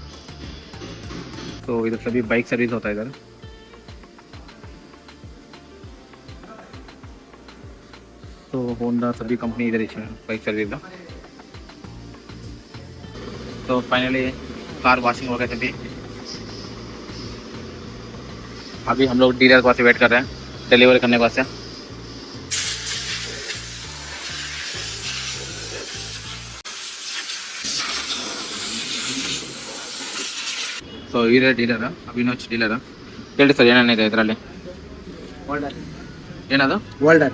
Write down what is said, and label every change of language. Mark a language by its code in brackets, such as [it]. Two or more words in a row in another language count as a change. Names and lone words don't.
[hi] तो इधर सभी [en] bike service [hi] होता है इधर. तो होंडा सभी कंपनी इधर ही [en] bike service [hi] का. तो फाइनली [en] car washing [hi] हो गए सभी. अभी हम लोग डीलर के पास वेट कर रहे हैं डिलीवरी करने के वास्ते. [kn] ಸೊ ಇದೇ ಡೀಲರ್ ಅವಿನಾಶ್ ಡೀಲರ್. ಹೇಳಿ ಸರ್ ಏನೇನಿದೆ ಇದರಲ್ಲಿ? ಏನದು? ಹೋಲ್ಡರ್